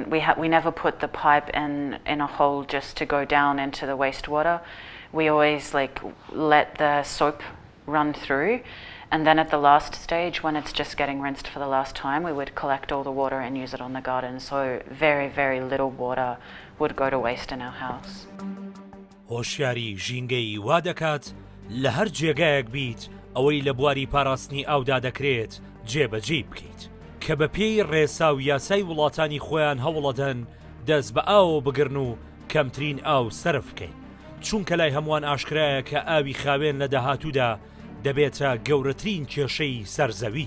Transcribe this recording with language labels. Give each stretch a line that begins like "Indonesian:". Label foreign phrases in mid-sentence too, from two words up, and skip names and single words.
English: We never put the pipe in a hole just to go down into the wastewater. We always like let the soap run through, and then at the last stage, when it's just getting rinsed for the last time, we would collect all the water and use it on the garden. So very, very little water would go to waste in our house.
Central Kurdish: هۆشیاری ژینگەی وا دەکات لە هەر جێگایەک بیت ئەوەی لە بواری پاراستنی ئاودا دەکرێت جێبەجێ بکەیت کە بە پێی ڕێسا و یاسای وڵاتانی خۆیان هەوڵەدەن دەست بە ئاو بگرن و کەمترین ئاو سەرف بکەین چونکە لای هەمووان ئاشکرایە کە ئاوی خاوێن لە داهاتوودا دەبێتە گەورەترین کێشەی سەرزەوی.